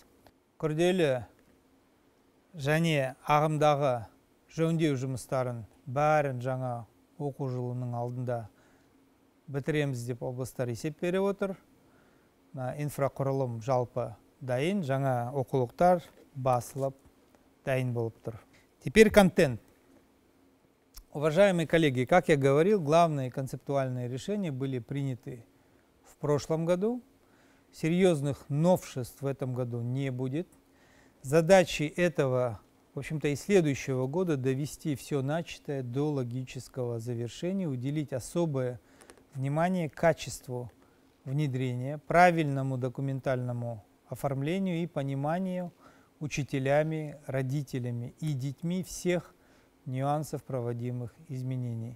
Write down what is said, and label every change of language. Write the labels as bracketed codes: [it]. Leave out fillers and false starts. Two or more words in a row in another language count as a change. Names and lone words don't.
[kk] Күрделі және ағымдағы жөндеу жұмыстарын бәрін жаңа оқу жылының алдында бітіреміз деп облыстар есеп беріп отыр. Инфрақұрылым жалпы дайын, жаңа оқулықтар басылып дайын болып тұр. [ru] Теперь контент. Уважаемые коллеги, как я говорил, главные концептуальные решения были приняты в прошлом году. Серьезных новшеств в этом году не будет. Задачей этого, в общем-то, и следующего года довести все начатое до логического завершения, уделить особое внимание качеству внедрения, правильному документальному оформлению и пониманию учителями, родителями и детьми всех нюансов проводимых изменений.